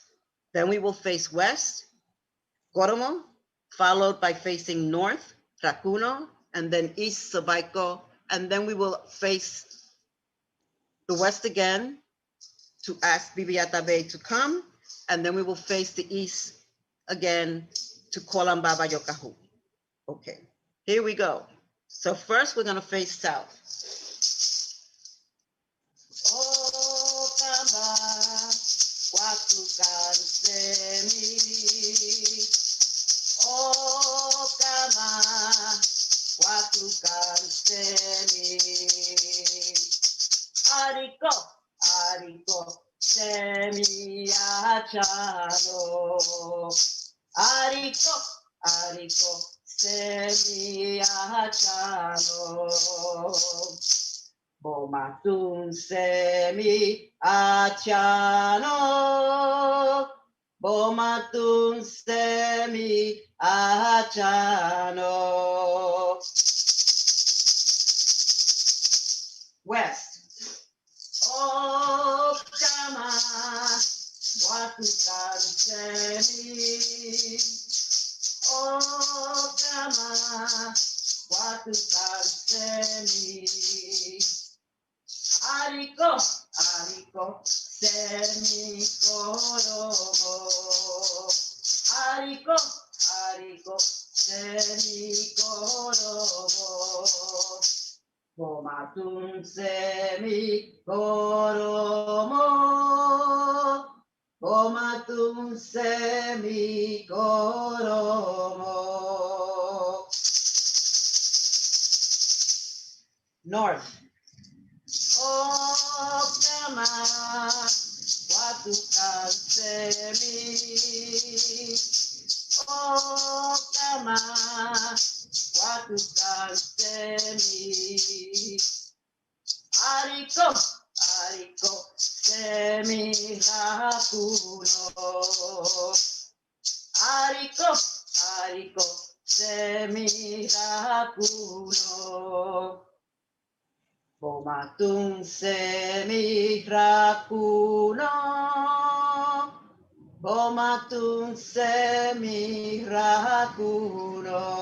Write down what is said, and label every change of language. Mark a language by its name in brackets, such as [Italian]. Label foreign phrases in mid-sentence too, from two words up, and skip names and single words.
[English] Then we will face west, Goromo, followed by facing north, Racuno, and then east, Sabaiko, and then we will face the west again to ask Bibi Atabe to come, and then we will face the east again to Kolambaba Yokahu. Okay, here we go. So first we're gonna face south. [Taino] Oh, Kamba, Watukansemi. Oh, Kamba, Watukansemi. Ariko, Ariko, Semi Achano. Ariko, Ariko, Semi Achano. Bomatun Semi Achano. Bomatun Semi Achano. [English] West. [Taino] Oh, Kama, Watukan Semi. Oh, Kama, Watukansemi. Ariko, ariko, semi koromo. Ariko, ariko, semi koromo. Komatun semi koromo. Komatun semi koromo. [English] North. [Taino] Oh, kama watukan semi. Oh, kama watukan semi. Ariko, ariko, semi hakuno. Ariko, ariko, semi hakuno. Komatun semi hakuno. Komatun semi hakuno.